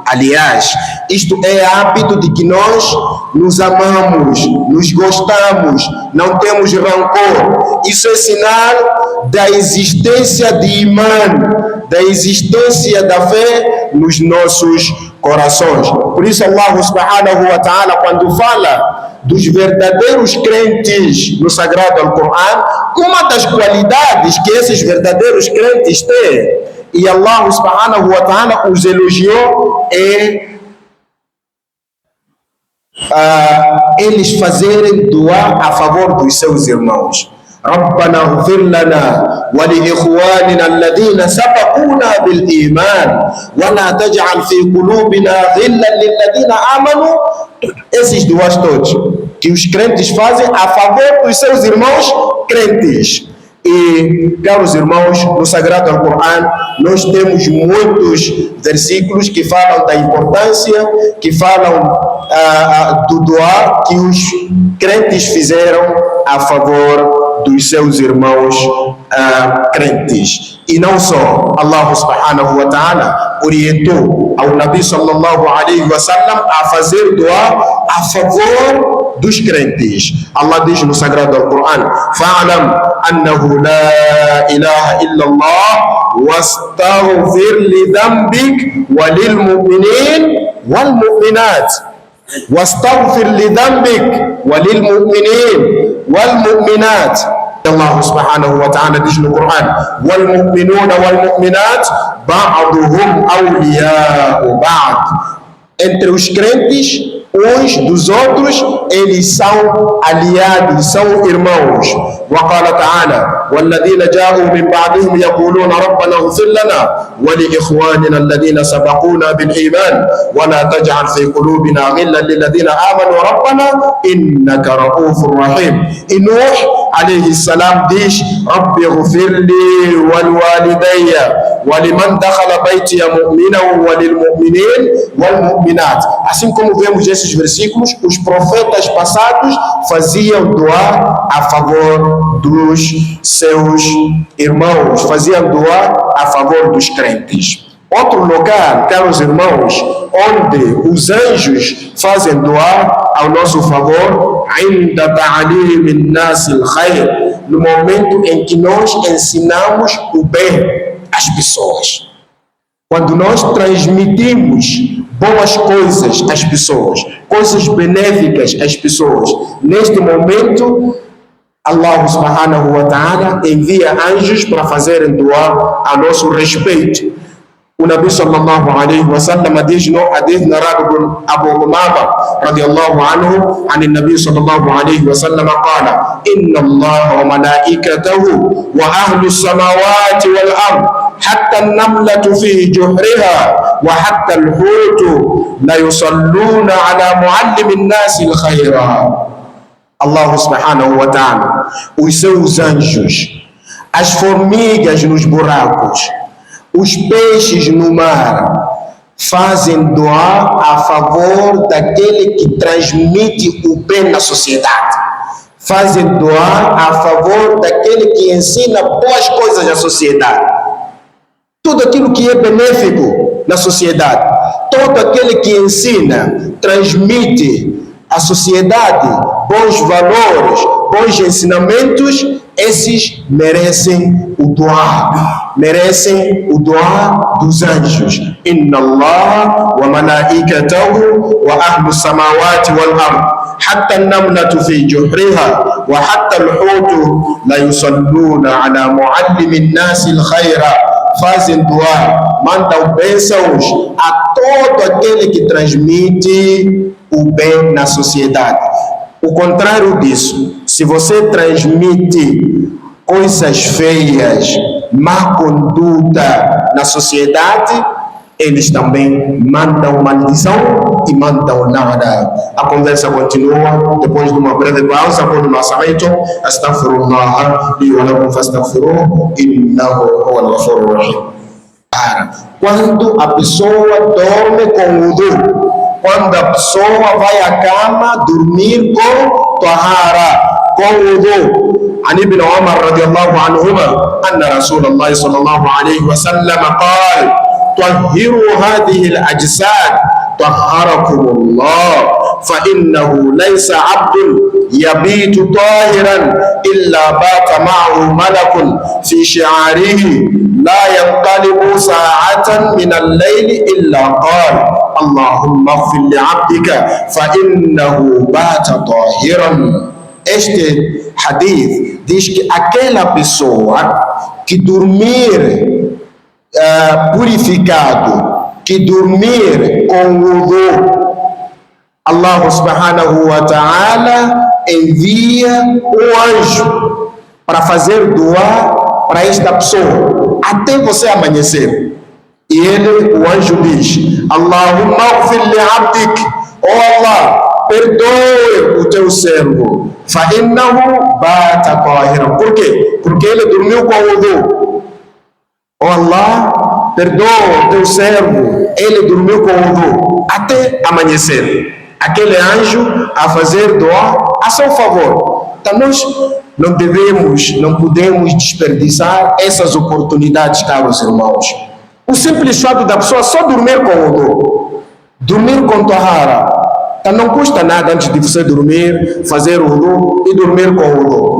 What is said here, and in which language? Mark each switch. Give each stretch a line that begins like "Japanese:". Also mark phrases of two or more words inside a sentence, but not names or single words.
Portuguese: Aliás, isto é hábito de que nós nos amamos, nos gostamos, não temos rancor. Isso é sinal da existência de imã, da existência da fé nos nossos corações. Por isso
Arabic: الله سبحانه وتعالى,
Portuguese: quando fala dos verdadeiros crentes no Sagrado Alcorão, uma das qualidades que esses verdadeiros crentes têm, e
Arabic: الله سبحانه وتعالى
Portuguese: os elogiou, é eles fazerem dua a favor dos seus irmãos.
Arabic: ربنا اغفر لنا ولإخواننا الذين سبقونا بالإيمان ولا تجعل في قلوبنا غلا للذين آمنوا.
Portuguese: Esses duas todos que os crentes fazem a favor dos seus irmãos crentes. E, caros irmãos, no Sagrado Alcorão nós temos muitos versículos que falam da importância, que falam do dua que os crentes fizeram a favor dos seus irmãos crentes. E não só,
Arabic: الله سبحانه وتعالى
Portuguese: orientou ao
Arabic: النبي صلى الله عليه وسلم
Portuguese: a fazer dua a favor dos crentes. Allah diz no Sagrado Alcorão:
Arabic: فاعلم أنه لا إله إلا الله واستغفر لذنبك وللمؤمنين والمؤمنات. واستغفر لذنبك وللمؤمنين والمؤمنات. الله سبحانه وتعالى
Portuguese: diz no Corão:
Arabic: والمؤمنون والمؤمنات بعضهم أولياء بعض.
Portuguese: Entre os crentes, uns dos outros, eles são aliados, são irmãos.
Arabic: وقال تعالى: والذين جاءوا من بعدهم يقولون ربنا اغفر لنا ولإخواننا الذين سبقونا بالإيمان ولا تجعل في قلوبنا غلا للذين آمنوا ربنا إنك رؤوف رحيم. E Nuh عليه السلام diz: رب اغفر لي ولوالدي ولمن دخل بيتي مؤمنا وللمؤمنين والمؤمنات.
Portuguese: Assim como vemos esses versículos, os profetas passados faziam dua a favor dos seus irmãos, faziam dua a favor dos crentes. Outro lugar, caros irmãos, onde os anjos fazem dua ao nosso favor, ainda
Arabic: تعليم الناس الخير,
Portuguese: no momento em que nós ensinamos o bem às pessoas. Quando nós transmitimos boas coisas às pessoas, coisas benéficas às pessoas, neste momento
Arabic: الله سبحانه وتعالى
Portuguese: envia anjos para fazerem dua a nosso respeito.
Arabic: O النبي صلى الله عليه وسلم
Portuguese: diz no hadith narrado por
Arabic: Abu Umama رضي الله عنه عن النبي صلى الله عليه وسلم قال: إن الله وملائكته وأهل السماوات والأرض حتى النملة في جحرها وحتى الحوت لا يصلون على معلم الناس الخير. الله سبحانه وتعالى,
Portuguese: os seus anjos, as formigas nos buracos, os peixes no mar, fazem dua a favor daquele que transmite o bem na sociedade. Fazem dua a favor daquele que ensina boas coisas à sociedade. Tudo aquilo que é benéfico na sociedade, todo aquele que ensina, transmite à sociedade bons valores, bons ensinamentos, esses merecem o dua, merecem o dua dos anjos.
Arabic: إن الله وملائكته وأهل السماوات والأرض حتى النملة في جحرها وحتى الحوت لا يصلون على معلم الناس الخير.
Portuguese: Fazem dua, mandam bênçãos a todo aquele que transmite o bem na sociedade. O contrário disso, se você transmite coisas feias, má conduta na sociedade, eles também mandam maldição e mandam nada. A conversa continua depois de uma breve pausa. Quando nós saímos,
Arabic: أستغفر الله لي ولكم فاستغفروه إنه هو الغفور الرحيم.
Portuguese: Quando a pessoa dorme com wudu, quando a pessoa vai à cama dormir com tahara, com wudu.
Arabic: عن ابن عمر رضي الله عنهما أن رسول الله صلى الله عليه وسلم قال: طهروا هذه الأجساد طهركم الله، فإنه ليس عبد يبيت طاهرا إلا بات معه ملك في شعاره لا ينقلب ساعة من الليل إلا قال: اللهم اغفر لعبدك فإنه بات طاهرا.
Portuguese: Este hadith diz que aquela pessoa que dormir purificado, que dormir com wudu,
Arabic: الله سبحانه وتعالى
Portuguese: envia um anjo para fazer dua para esta pessoa até você amanhecer. E ele, o anjo diz:
Arabic: اللهم اغفر لعبدك, oh Allah,
Portuguese: perdoe o teu servo,
Arabic: فإنه بات طاهرا.
Portuguese: Por quê? Porque ele dormiu com wudu. Oh Allah, perdoa o teu servo, ele dormiu com wudu até amanhecer. Aquele anjo a fazer dua a seu favor. Então nós não podemos desperdiçar essas oportunidades, caros irmãos. O simples fato da pessoa só dormir com wudu, dormir com tahara, então não custa nada antes de você dormir, fazer wudu e dormir com wudu.